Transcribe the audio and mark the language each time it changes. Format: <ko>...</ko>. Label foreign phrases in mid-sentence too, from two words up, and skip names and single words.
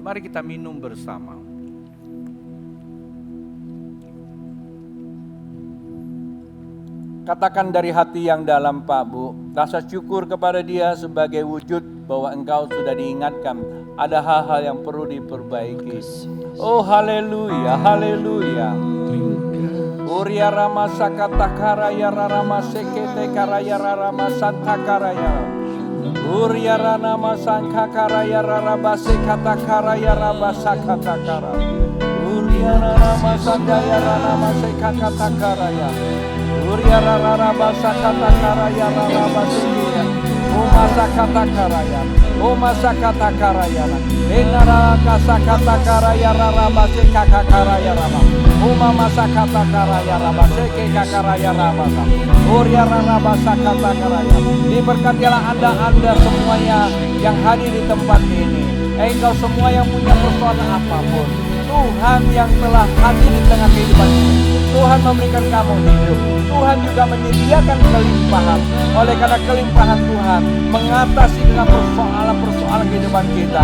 <id>Mari kita minum bersama. Katakan dari hati yang dalam, Pak Bu, rasa syukur kepada Dia sebagai wujud bahwa engkau sudah diingatkan ada hal-hal yang perlu diperbaiki. Oh haleluya, haleluya. Uria rama sakata karaya rama sekete karaya rama santa karaya. Uria rana masangka karaya rarabase kata karaya rabasa kata kara. Uria rana masandaya rana maseka kata karaya. Uria rana rabasa kata karaya rarabase kia. Umasa kata karaya. Umasa kata karaya. Enara kasa kata karaya rarabase kaka karaya rama. Uma masa kata karaya rabase keka karaya rabasa. Uria rana rabasa kata karaya. Diberkatilah Anda semuanya yang hadir di tempat ini. Engkau semua yang punya persoalan apapun, Tuhan yang telah hadir di tengah kehidupan ini, Tuhan memberikan kamu hidup. Tuhan juga menyediakan kelimpahan. Oleh karena kelimpahan Tuhan mengatasi dengan persoalan-persoalan kehidupan kita.</id>